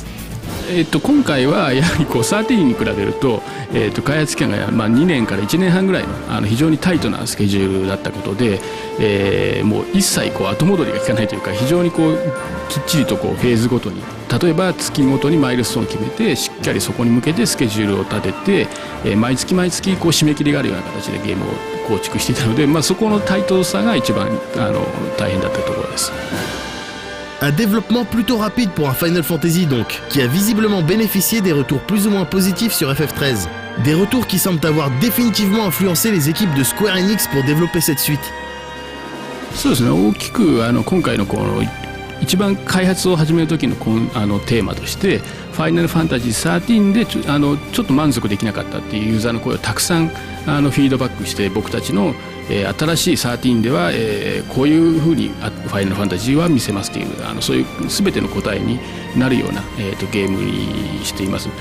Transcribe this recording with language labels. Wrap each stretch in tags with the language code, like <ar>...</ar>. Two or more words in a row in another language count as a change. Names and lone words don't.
<ja>今回はやはり13に比べると、開発期間が2年から1年半ぐらいの非常にタイトなスケジュールだったことで、もう一切後戻りが効かないというか、非常にきっちりとフェーズごとに、例えば月ごとにマイルストーンを決めてしっかりそこに向けてスケジュールを立てて、毎月毎月締め切りがあるような形でゲームを構築していたので、そこのタイトさが一番大変だったところです。</ja> <fr>Un développement plutôt rapide pour un Final Fantasy donc, qui a visiblement bénéficié des retours plus ou moins positifs sur FF13. Des retours qui semblent avoir définitivement influencé les équipes de Square Enix pour développer cette suite.</fr> <ja>そうですね、大きく今回の一番開発を始める時のテーマとしてファイナルファンタジー13でちょっと満足できなかったっていうユーザーの声をたくさんフィードバックして、僕たちの新しい13ではこういうふうにファイナルファンタジーは見せますというそういう全ての答えになるようなゲームにしています。</ja>